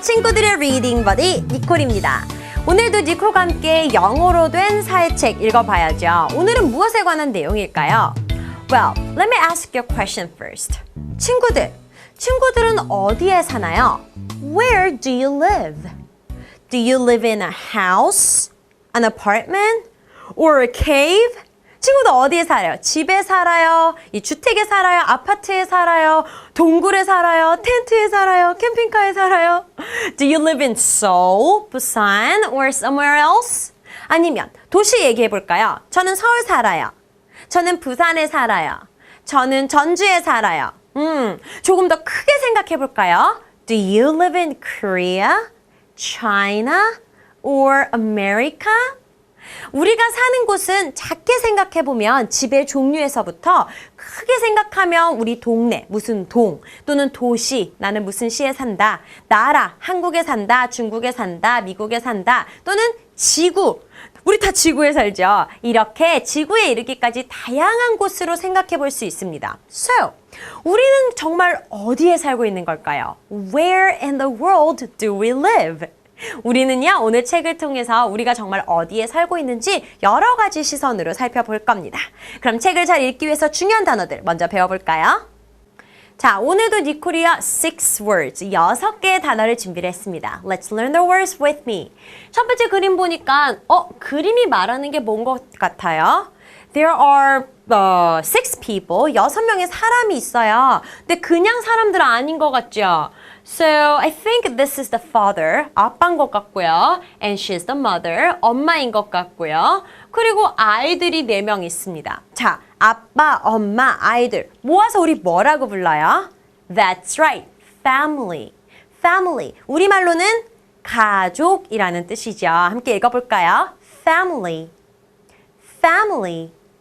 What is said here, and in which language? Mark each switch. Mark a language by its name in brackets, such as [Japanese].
[Korean] 친구들의 리딩 버디 니콜입니다. 오늘도 니콜과 함께 영어로 된 사회책 읽어봐야죠. 오늘은 무엇에 관한 내용일까요? [English] Well, let me ask you a question first. [Korean] 친구들은 어디에 사나요? [English] Where do you live? Do you live in a house, an apartment, or a cave? [Korean] 친구들 어디에 살아요? 집에 살아요? 이 주택에 살아요? 아파트에 살아요? 동굴에 살아요? 텐트에 살아요? 캠핑카에 살아요? [English] Do you live in Seoul, Busan, or somewhere else? [Korean] 아니면 도시 얘기해 볼까요? 저는 서울 살아요. 저는 부산에 살아요. 저는 전주에 살아요. 조금 더 크게 생각해 볼까요? [English] Do you live in Korea, China, or America? [Korean] 우리가 사는 곳은 작게 생각해보면 집의 종류에서부터 크게 생각하면 우리 동네, 무슨 동, 또는 도시, 나는 무슨 시에 산다, 나라, 한국에 산다, 중국에 산다, 미국에 산다, 또는 지구, 우리 다 지구에 살죠. 이렇게 지구에 이르기까지 다양한 곳으로 생각해 볼 수 있습니다. So, 우리는 정말 어디에 살고 있는 걸까요? [English] Where in the world do we live? [Korean] 우리는요, 오늘 책을 통해서 우리가 정말 어디에 살고 있는지 여러 가지 시선으로 살펴볼 겁니다. 그럼 책을 잘 읽기 위해서 중요한 단어들 먼저 배워볼까요? 자, 오늘도 니콜이요, 6 words, 6개의 단어를 준비를 했습니다. [English] Let's learn the words with me. [Korean] 첫 번째 그림 보니까, 그림이 말하는 게 뭔 것 같아요? [English] There are 6 people, [Korean] 6명의 사람이 있어요. 근데 그냥 사람들 아닌 것 같죠? [English] So, I think this is the father, [Korean] 아빠인 것 같고요. [English] And she's the mother, [Korean] 엄마인 것 같고요. 그리고 아이들이 4명 있습니다. 자, 아빠, 엄마, 아이들 모아서 우리 뭐라고 불러요? [English] That's right, family. [Korean] Family, 우리말로는 가족이라는 뜻이죠. 함께 읽어볼까요? Family, family.